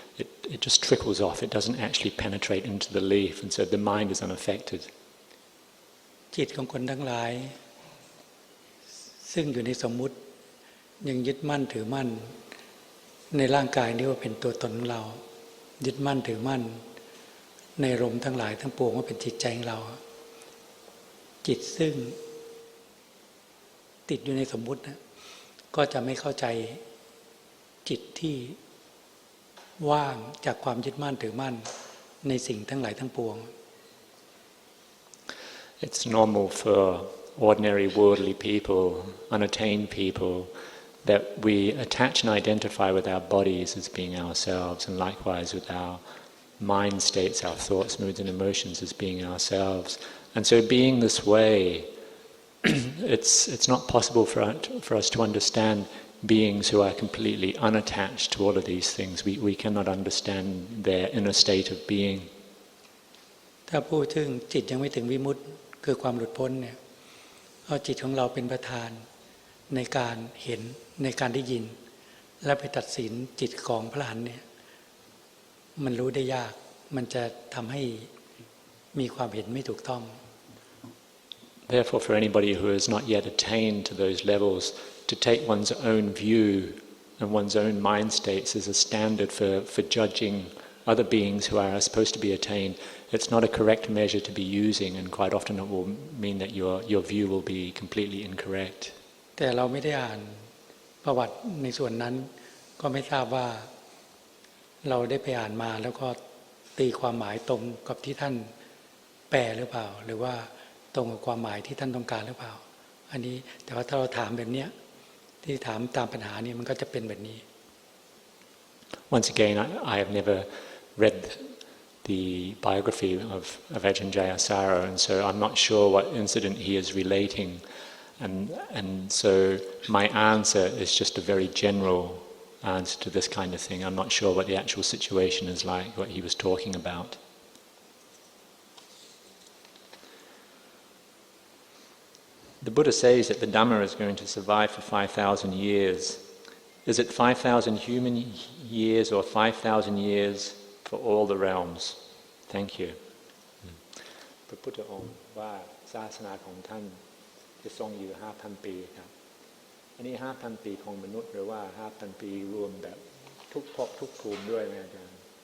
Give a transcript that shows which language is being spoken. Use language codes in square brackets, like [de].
[en] It just trickles off. It doesn't actually penetrate into the leaf, and so the mind is unaffected. [th] จิตของคนทั้งหลายซึ่งอยู่ในสมมุติยังยึดมั่นถือมั่นในร่างกายนี้ว่าเป็นตัวตนของเรายึดมั่นถือมั่นในอารมณ์ทั้งหลายทั้งปวงว่าเป็นจิตใจของเราจิตซึ่งติดอยู่ในสมมุตินะก็จะไม่เข้าใจจิตที่ว่างจากความยึดมั่นถือมั่นในสิ่งทั้งหลายทั้งปวง [en] It's normal for ordinary worldly people, unattained people, that we attach and identify with our bodies as being ourselves, and likewise with our mind states, our thoughts, moods and emotions as being ourselves. And so being this way, it's not possible for us to understand beings who are completely unattached to all of these things. We cannot understand their inner state of being. [th] ถ้าพูดถึงจิตยังไม่ถึงวิมุตติคือความหลุดพ้นเนี่ยเอาจิตของเราเป็นประธานในการเห็นในการได้ยินและไปตัดสินจิตของพระอรหันต์เนี่ยมันรู้ได้ยากมันจะทำให้มีความเห็นไม่ถูกต้อง [en] Therefore, for anybody who has not yet attained to those levels, to take one's own view and one's own mind states as a standard for judging other beings who are supposed to be attained, it's not a correct measure to be using, and quite often it will mean that your view will be completely incorrect. [th] แต่เราไม่ได้อ่านประวัติในส่วนนั้นก็ไม่ทราบว่า เราได้ไปอ่านมาแล้วก็ตีความหมายตรงกับที่ท่านแปลหรือเปล่าหรือว่าตรงกับความหมายที่ท่านต้องการหรือเปล่าอันนี้แต่ว่าถ้าเราถามแบบเนี้ยที่ถามตามปัญหานี่มันก็จะเป็นแบบนี้ [en] Once again, I have never read the biography of Ajahn Chah, and so I'm not sure what incident he is relating, and so my answer is just a very general answer to this kind of thing. I'm not sure what the actual situation is like, what he was talking about. The Buddha says that the Dhamma is going to survive for 5,000 years. Is it 5,000 human years or 5,000 years for all the realms? Thank you. [th] พระพุทธองค์ว่าศาสนาของท่านจะทรงอยู่ 5,000 ปีครับอันนี้ 5,000 ปีของมนุษย์หรือว่า 5,000 ปีรวมแบบทุกภพทุกภูมิด้วยไหมอาจารย์